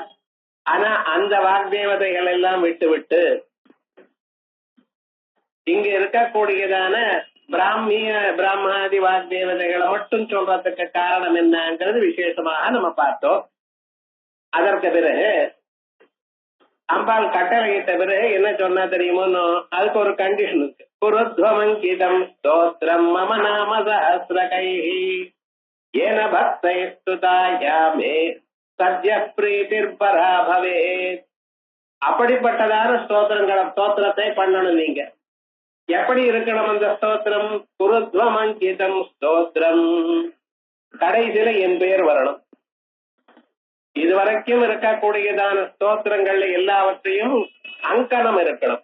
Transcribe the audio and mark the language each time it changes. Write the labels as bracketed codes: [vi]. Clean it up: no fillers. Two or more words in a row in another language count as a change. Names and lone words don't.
[ta] ஆனா அந்த வாக்தேவதைகள் எல்லாம் விட்டு இங்க இருக்கக்கூடியதான பிராமணாதி வாக்தேவதைகளை மட்டும் சொல்றதுக்கு காரணம் என்னங்கிறது விசேஷமாக நம்ம பார்த்தோம். அதற்கு பிறகு அம்பாள் கட்டளையிட்ட பிறகு என்ன சொன்னா தெரியுமோ, அதுக்கு ஒரு கண்டிஷன் இருக்கு. [sa] குருத்வமங்கிதம் ஸ்தோத்ரம் மம நாம சஹஸ்ரகைः येन भक्तैः स्तुता या मे सद्य प्रीतिः परा भवेत्. [ta] அப்படிப்பட்டதான ஸ்தோத்திரத்தை பண்ணணும். நீங்க எப்படி இருக்கணும் அந்த ஸ்தோத்திரம்? குருத்வமங்கிதம் ஸ்தோத்திரம், கடைசியில என் பெயர் வரணும். இதுவரைக்கும் இருக்கக்கூடியதான ஸ்தோத்திரங்கள்ல எல்லாவற்றையும் அங்கனம் இருக்கணும்.